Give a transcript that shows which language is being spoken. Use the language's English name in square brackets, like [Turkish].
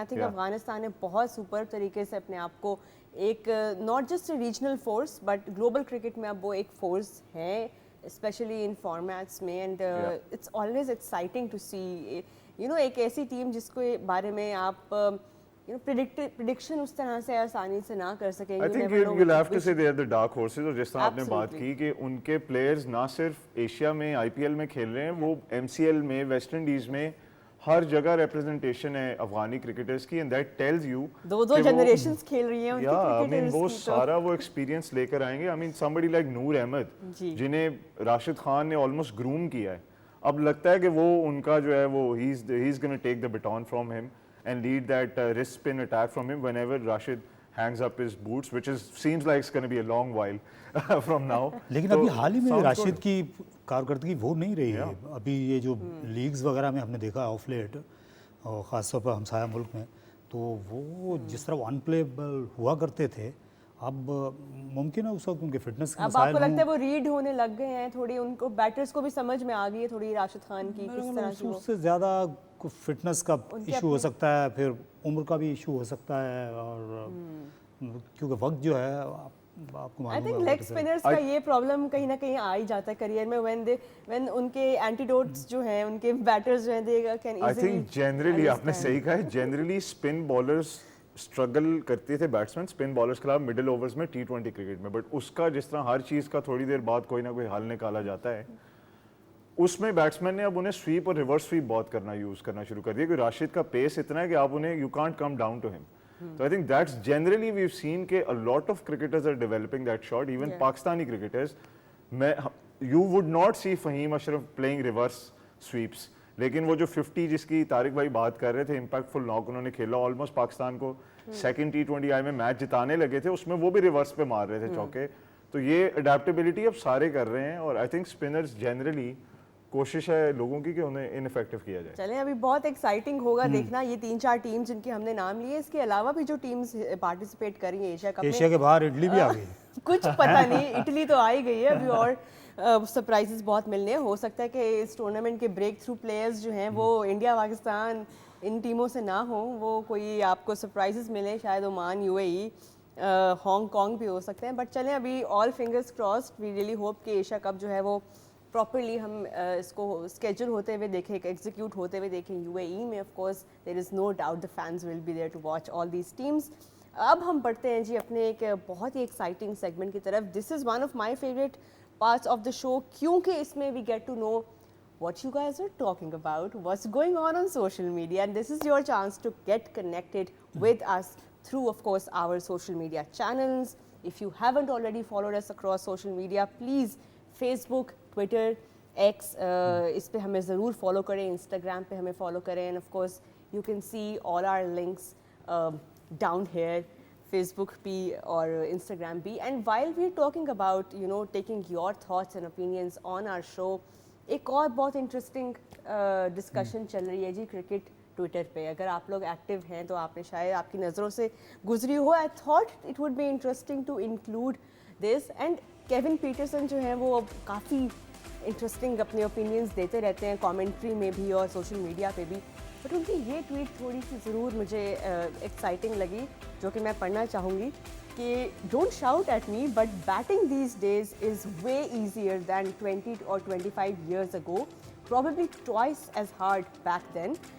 [Urdu] And I think Afghanistan نے بہت super طریقے سے اپنے آپ کو ایک not just regional force but global cricket میں اب وہ ایک فورس ہے اسپیشلی ان فارمیٹس میں. [English] and it's always exciting to see [Urdu] ایک ایسی ٹیم جس کے بارے میں آپ پریڈکشن اس طرح سے آسانی سے نہ کر سکیں. [English] I think you'll have to say they are the dark horses. [Urdu] اور جس طرح آپ نے بات کی کہ ان کے پلیئرز نہ صرف ایشیا میں IPL میں کھیل رہے ہیں, وہ MCL میں, ویسٹ انڈیز میں, ہر جگہ ریپرزنٹیشن ہے افغانی کرکٹرز کی. [English] and that tells you [Urdu] do generations کھیل رہی ہیں ان کی کرکٹرز کی. وہ سارا وہ ایکسپیرینس لے کر آئیں گے. [English] I mean somebody like Noor Ahmad [Urdu] جنہیں راشد خان نے آلموسٹ گروم کیا ہے, اب لگتا ہے کہ وہ ان کا جو ہے وہ [English] he is going to take the baton from him and lead that wrist spin attack from him whenever Rashid hangs up his boots, which seems like it's going to be a long while from now. [Urdu] لیکن ابھی حال ہی میں راشد کی کارکردگی وہ نہیں رہی ہے. ابھی یہ جو لیگز وغیرہ میں ہم نے دیکھا آف لیٹ اور خاص طور پر ہمسایہ ملک میں, تو وہ جس طرح ان پلیبل ہوا کرتے تھے اب ممکن ہے اس وقت ان کے فٹنس کے مسائل. اب آپ کو لگتا ہے وہ ریڈ ہونے لگ گئے ہیں تھوڑی, ان کو بیٹرز کو بھی سمجھ میں آ گئی ہے تھوڑی راشد خان کی کس طرح سے. اس سے زیادہ فٹنس کا ایشو ہو سکتا ہے, پھر عمر کا بھی ایشو ہو سکتا ہے, اور کیونکہ وقت جو ہے آپ کو آئی تھنک لیگ اسپنرز کا یہ پرابلم کہیں نہ کہیں آ ہی جاتا ہے کریئر میں وین ان کے اینٹیڈوٹس جو ہیں ان کے بیٹرز جو ہیں they can easily. I think generally آپ نے صحیح کہا ہے, جنرلی اسپن بالرز اسٹرگل کرتے تھے بیٹسمین اسپن بالرز کے خلاف مڈل اوورز میں T20 کرکٹ میں, بٹ اس کا جس طرح ہر چیز کا تھوڑی دیر بعد کوئی نہ کوئی حل نکالا جاتا ہے, اس میں بیٹسمین نے اب انہیں سویپ اور ریورس سویپ بہت یوز کرنا شروع کر دیا, کیونکہ راشد کا پیس اتنا ہے کہ آپ انہیں [English] You can't come down to ہم. So I think that's generally we've seen کہ a lot of cricketers are developing that shot, even Pakistani cricketers. You would not see Fahim Ashraf playing reverse sweeps. [Urdu] لیکن وہ جو 50 جس کی طارق بھائی بات کر رہے تھے, امپیکٹفل ناک انہوں نے کھیلا, آلموسٹ پاکستان کو سیکنڈ T20 آئی میں میچ جتانے لگے تھے, اس میں وہ بھی ریورس پہ مار رہے تھے چوکے. تو یہ اڈیپٹیبلٹی اب سارے کر رہے ہیں, اور آئی تھنک اسپنرز جنرلی کوشش ہے لوگوں کی کہ انہیں ان افیکٹو کیا جائے. چلیں ابھی بہت ایکسائٹنگ ہوگا دیکھنا یہ 3-4 ٹیمز جن کے ہم نے نام لیے, اس کے علاوہ بھی جو ٹیمز پارٹیسپیٹ کر رہی ہیں ایشیا کپ میں. ایشیا کے باہر اٹلی بھی آ گئی, کچھ پتہ نہیں, اٹلی تو آ ہی گئی ہے ابھی, اور سرپرائزز بہت ملنے. ہو سکتا ہے کہ اس ٹورنامنٹ کے بریک تھرو پلیئرز جو ہیں وہ انڈیا پاکستان ان ٹیموں سے نہ ہوں, وہ کوئی آپ کو سرپرائزز ملیں, شاید عمان, UAE, ہانگ کانگ بھی ہو سکتے ہیں. بٹ چلیں ابھی [English] all fingers crossed, we really hope [Urdu] کہ ایشیا کپ جو ہے وہ پراپرلی ہم اس کو اسکیجول ہوتے ہوئے دیکھیں, ایگزیکیوٹ ہوتے ہوئے دیکھیں. [English] UAE میں of course there is no doubt the fans will be there to watch all these teams. [Urdu] اب ہم پڑھتے ہیں جی اپنے ایک بہت ہی ایکسائٹنگ سیگمنٹ کی طرف. [English] This is one of my favourite parts of the show, کیونکہ اس میں we get to know what you guys are talking about, what's going on social media, and this is your chance to get connected with us through, of course, our social media channels. If you haven't already followed us across social media, please Facebook, Twitter, X, [Urdu] اس پہ ہمیں ضرور follow کریں, [English] Instagram پہ ہمیں follow کریں, and of course you can see all our links down here, Facebook بھی اور Instagram بھی. And while we're talking about, taking your thoughts and opinions on our show, [Urdu] ایک اور بہت انٹرسٹنگ ڈسکشن چل رہی ہے جی کرکٹ ٹویٹر پہ. اگر آپ لوگ ایکٹیو ہیں تو آپ نے شاید آپ کی نظروں سے گزری ہو. [English] I thought it would be interesting to include this. [Urdu] And Kevin Pietersen جو ہیں وہ کافی انٹرسٹنگ اپنے اوپینینس دیتے رہتے ہیں کامنٹری میں بھی اور سوشل میڈیا پہ بھی, بٹ ان کی یہ ٹویٹ تھوڑی سی ضرور مجھے ایکسائٹنگ لگی, جو کہ میں پڑھنا چاہوں گی. [English] कि don't shout at me, but batting these days is way easier than 20 or 25 years ago. Probably twice as hard back then.